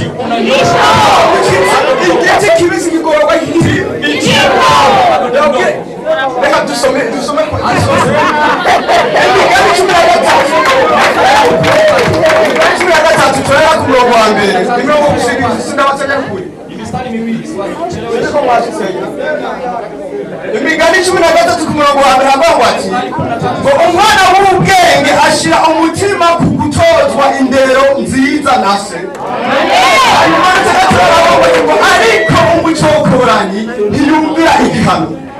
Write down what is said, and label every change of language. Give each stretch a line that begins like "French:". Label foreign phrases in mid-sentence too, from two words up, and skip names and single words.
Rundi: Unanyosha igiti kibisi kigororwa nk'igirisi. Reka dusome kwa gatatu turera ku murongo wa mbere imirongo gushiriza sindabatanya kuri
Swahili: imistari miwili
Rundi: ko mwashitsenye Imigani 13 ku murongo wa mbere avuga ati ngo umwana w'ubwenge ashira umutima ku gutozwa indero nziza na se. Hanyuma turavuga ngo ariko umucokoranyi ntiyumvira igihano.